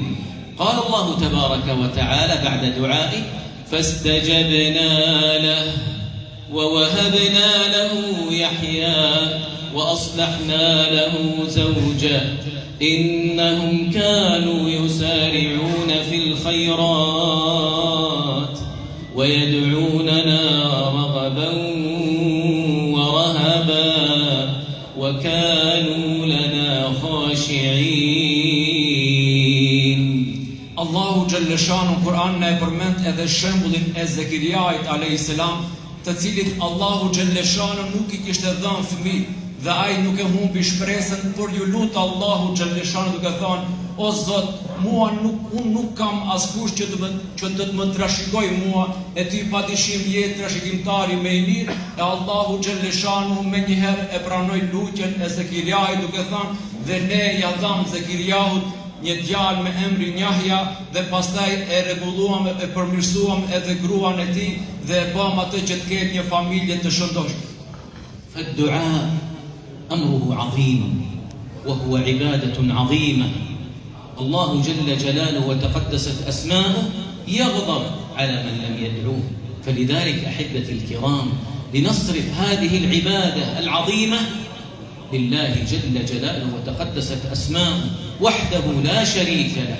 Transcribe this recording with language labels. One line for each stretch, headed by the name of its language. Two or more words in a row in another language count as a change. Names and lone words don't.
Arabic: قال الله تبارك وتعالى بعد دعائه: فاستجبنا له ووهبنا له يحيى وأصلحنا له زوجه إنهم كانوا يسارعون في الخيرات ويدعوننا رغبا ورهبا وكانوا لنا خاشعين.
Albanian: Allahu xhalleshanu Kur'an e përmend edhe shembullin e Zekiriait
Arabic: عليه السلام,
Albanian: të cilit Allahu xhalleshanu nuk I kishte dhënë fëmijë dhe ai nuk e humbi shpresën, por ju lut Allahu xhalleshanu duke thënë: O Zot, unë nuk kam askush që të më trashëgoj mua, e Ti padyshim je trashëgimtari më I mirë. E Allahu xhalleshanu më njëherë e pranoi lutjen e Zekiriait duke thënë: dhe ne ja dham Zekiriaut një djalë me emrin Yahya dhe pastaj e rregulluam e përmirësuam edhe gruan e tij dhe e bëm atë që të ketë një familje të shëndoshme.
Arabic: فالدعاء أمره عظيم وهو عبادة عظيمة. الله جل جلاله وتقدست أسماؤه يغضب على من لم يدعوه. فلذلك أحبتي الكرام لنصرف هذه العبادة العظيمة لله جل جلاله وتقدست أسماؤه وحده لا شريك له.